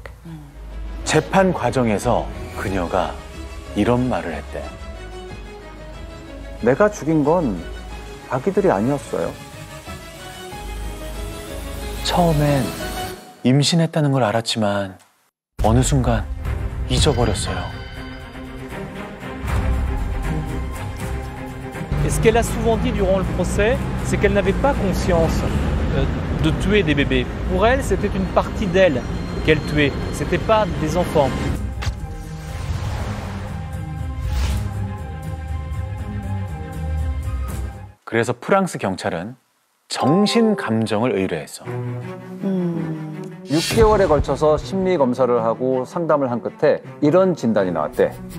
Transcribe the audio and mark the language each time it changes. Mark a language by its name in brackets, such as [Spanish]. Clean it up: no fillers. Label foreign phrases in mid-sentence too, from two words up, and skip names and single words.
[Korean] 재판 과정에서 그녀가 이런 말을 했대. 내가 죽인 건 아기들이 아니었어요. 처음엔 임신했다는 걸 알았지만 어느 순간 잊어버렸어요. [French] Et ce qu'elle a souvent dit durant le procès, c'est qu'elle n'avait pas conscience de tuer des bébés. Pour elle, c'était une partie d'elle qu'elle tuait. C'était pas des enfants. [Korean] 그래서 프랑스 경찰은 정신 감정을 의뢰했어. 6개월에 걸쳐서 심리 검사를 하고 상담을 한 끝에 이런 진단이 나왔대.